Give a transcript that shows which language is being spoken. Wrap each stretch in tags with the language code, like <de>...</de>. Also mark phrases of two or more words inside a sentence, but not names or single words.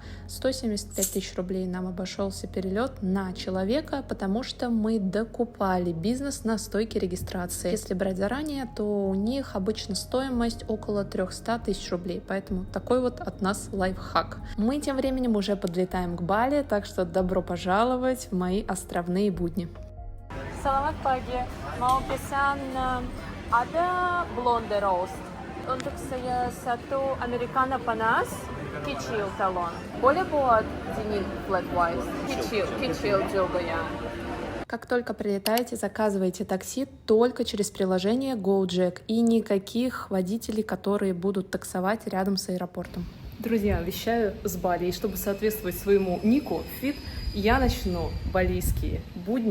<ru>175 тысяч рублей нам обошелся перелет на человека, потому что мы докупали бизнес на стойке регистрации. Если брать заранее, то у них обычно стоимость около 300 тысяч рублей, поэтому такой вот от нас лайфхак. Мы тем временем уже подлетаем к Бали, так что добро пожаловать в мои островные будни.</ru> <id>Selamat pagi, mau pesan ada</id> <en>blonde roast</en> <id>untuk saya satu americano panas, kecil talon. Boleh buat dingin</id> <en>flat white,</en> <id>kecil juga ya.</id> <ru>Как только прилетаете, заказывайте такси только через приложение GoJack и никаких водителей, которые будут таксовать рядом с аэропортом. Друзья, вещаю с Бали, и чтобы соответствовать своему нику Fit, я начну балийские будни с тенниса.</ru>